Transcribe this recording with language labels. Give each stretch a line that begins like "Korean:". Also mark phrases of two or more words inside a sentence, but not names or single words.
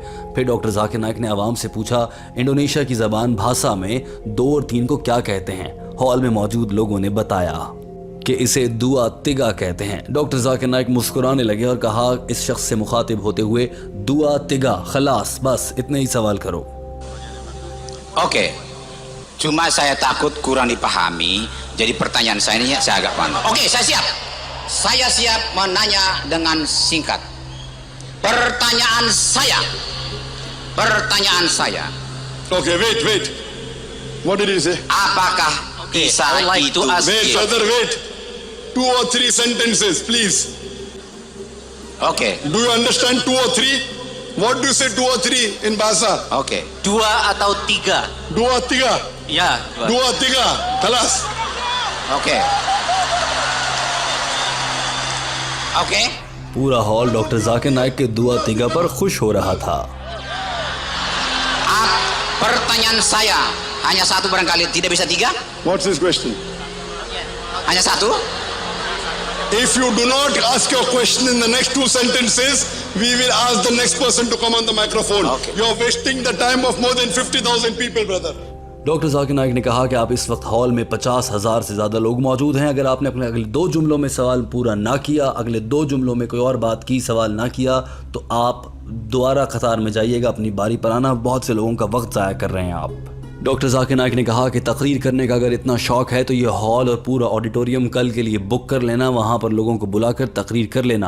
Hindi: फिर डॉक्टर जाकिर नाइक ने आवाम से पूछा, इंडोनेशिया की ज़बान भाषा में 2 और 3 को क्या कहते हैं। हॉल में मौजूद लोगों ने बताया कि इसे
Indonesian: dua tiga
Hindi: कहते हैं। डॉक्टर जाकिर नाइक मुस्कुराने लगे और कहा इस शख्स से मुखातिब होते हुए,
Indonesian: dua tiga,
Hindi: खलास, बस इतने ही सवाल करो।
Indonesian: Oke, cuma saya takut kurang dipahami, jadi pertanyaan saya ini saya agak panas. Oke, saya siap. Saya siap menanya dengan singkat. Pertanyaan saya.
English: Okay, wait. What did he say?
Indonesian: Apakah Isa
English: I would like
Indonesian: itu
English: to ask- Wait, brother, wait. 2 or 3 sentences, please.
Indonesian: Oke.
English: Do you understand 2 or 3? What do you say 2 or 3 in bahasa?
Indonesian: Oke. 2 atau 3? 2 3. Ya, 2. 2 3. Kalas. Oke.
Hindi: पूरा हॉल डॉक्टर जाकिर नाइक के
Indonesian: dua tiga
Hindi: पर खुश हो रहा था।
Indonesian: Pertanyaan saya hanya satu, barangkali tidak bisa 3?
English: What's his question?
Indonesian: Hanya satu?
English: If you do not ask your question in the next 2 sentences, we will ask the next person to come on the microphone. Okay. You're wasting the time of more than 50,000 people, brother.
Hindi: डॉक्टर जाकिर नाइक ने कहा कि आप इस वक्त हॉल में 50,000 से ज़्यादा लोग मौजूद हैं। अगर आपने अपने अगले 2 जुमलों में सवाल पूरा ना किया, अगले 2 जुमलों में कोई और बात की, सवाल ना किया, तो आप दोबारा कतार में जाइएगा, अपनी बारी पर आना। बहुत से लोगों का वक्त ज़ाया कर रहे हैं आप। डॉक्टर जाकिर नाइक ने कहा कि तकरीर करने का अगर इतना शौक़ है तो ये हॉल और पूरा ऑडिटोरियम कल के लिए बुक कर लेना, वहाँ पर लोगों को बुलाकर तकरीर कर लेना।